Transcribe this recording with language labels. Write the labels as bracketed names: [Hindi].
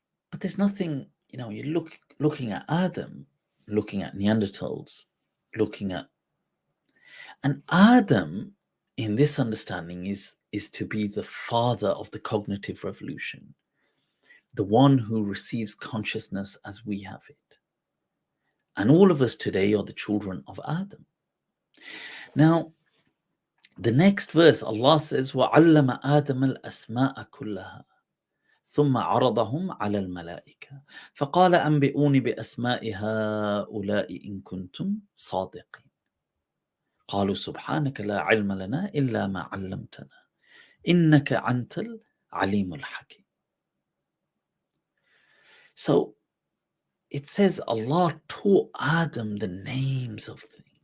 [English] But there's nothing, you're looking at Adam, looking at Neanderthals, and Adam, in this understanding, is to be the father of the cognitive revolution, the one who receives consciousness as we have it. And all of us today are the children of Adam. Now, the next verse, Allah says, [Arabic] وَعَلَّمَ آدَمَ الْأَسْمَاءَ كُلَّهَا ثم عرضهم على الملائكة فقال أنبئوني بأسماء هؤلاء إن كنتم صادقين قالوا سبحانك لا علم لنا إلا ما علمتنا إنك أنت العليم الحكيم. [English] So it says Allah taught Adam the names of things.